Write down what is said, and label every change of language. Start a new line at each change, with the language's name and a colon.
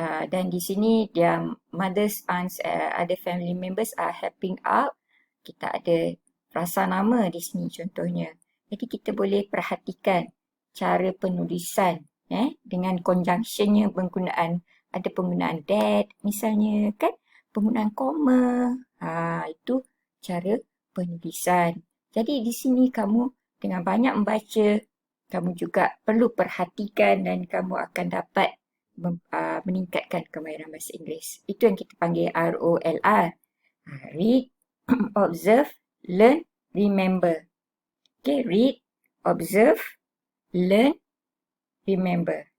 Malay: Dan di sini dia
English: mothers, aunts, other family members are helping out.
Malay: Kita ada frasa nama di sini contohnya. Jadi kita boleh perhatikan cara penulisan dengan conjunctionnya ada penggunaan that misalnya kan, penggunaan koma. Itu cara penulisan. Jadi di sini kamu dengan banyak membaca, kamu juga perlu perhatikan dan kamu akan dapat meningkatkan kemahiran bahasa Inggeris. Itu yang kita panggil ROLR.
English: Read, observe, learn, remember. Okay, read, observe, learn, remember.